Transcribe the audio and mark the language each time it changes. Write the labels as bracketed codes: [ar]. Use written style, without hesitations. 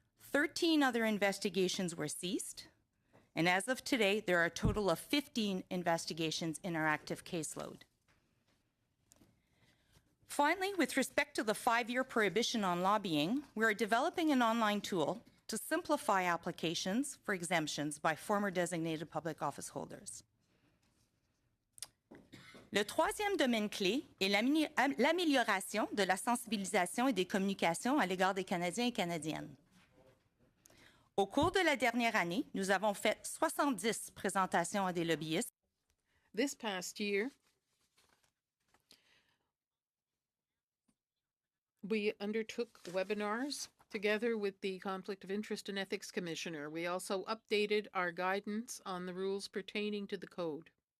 [en] 13 other investigations were ceased, and as of today, there are a total of 15 investigations in our active caseload. Finally, with respect to the 5-year prohibition on lobbying, we are developing an online tool to simplify applications for exemptions by former designated public office holders. [fr] Le troisième domaine clé est l'amélioration de la sensibilisation et des communications à l'égard des Canadiens et Canadiennes. Au cours de la dernière année, nous avons fait 70 présentations à des lobbyistes. [en] This past year, we undertook webinars together with the Conflict of Interest and Ethics Commissioner. We also updated our guidance on the rules pertaining to the code.